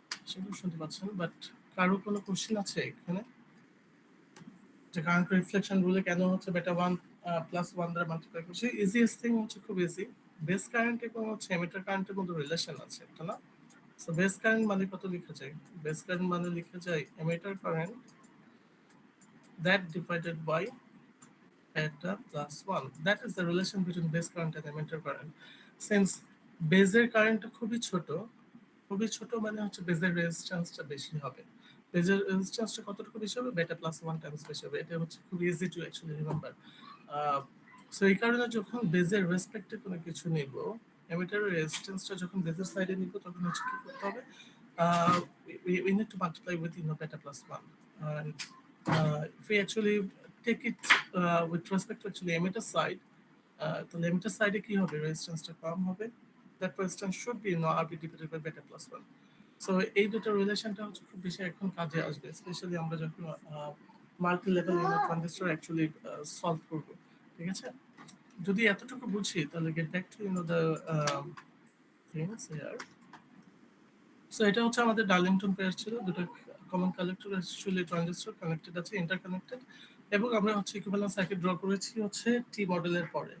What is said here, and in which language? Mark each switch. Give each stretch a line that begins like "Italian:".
Bangla: সেগুলো শুনতে পাচ্ছেন, বাট কারো কোনো কোশ্চেন আছে এখানে যে কারেন্ট রিফ্লেকশন রুলে কেন হচ্ছে বেটা 1 প্লাস 1 দ্বারা মাল্টিপ্লাই করছি? ইজিয়েস্ট থিং হচ্ছে খুব ইজি, বেস কারেন্ট এবং হচ্ছে এমিটার কারেন্টের মধ্যে রিলেশন আছে একটা, না? সো বেস কারেন্ট মানে কত লেখা যায়? বেস কারেন্ট মানে লেখা যায় emitter current
English: that divided by beta plus 1. That is the relation between base current and emitter current.
Bangla: Since বেজের কারেন্টটা খুবই ছোট মানে হচ্ছে বেজের রেজিস্ট্যান্সটা বেশি হবে। বেজের রেজিস্ট্যান্সটা কতটুকু বেশি হবে? বেটা প্লাস 1 টাইমস বেশি হবে। এটা হচ্ছে খুব easy to actually remember. So এই কারণে যখন বেজের রেসপেক্টে কোনো কিছু নিব, এমিটারের রেজিস্ট্যান্সটা যখন বেজের সাইডে নিব, তখন হচ্ছে কি করতে হবে?
English: We need to multiply with beta plus 1. And if we actually take it with respect to actually emitter side,
Bangla: তাহলে emitter side কি হবে? রেজিস্ট্যান্সটা কম হবে।
English: That resistance should be RB divided by beta plus 1.
Bangla: So এই দুটো রিলেশনটা হচ্ছে খুব বেশি এখন কাজে আসবে, স্পেশালি আমরা যখন multi level transistor actually solve করব, ঠিক আছে? যদি এতটুকু বুঝি তাহলে get back to the things here. So এটা হচ্ছে আমাদের ডার্লিংটন পেয়ার ছিল, দুটো common collector actually transistor connected আছে, ইন্টারকানেক্টেড, এবং আমরা হচ্ছে ইকুইভ্যালেন্ট সার্কিট ড্র করেছি হচ্ছে টি মডেলের পরে।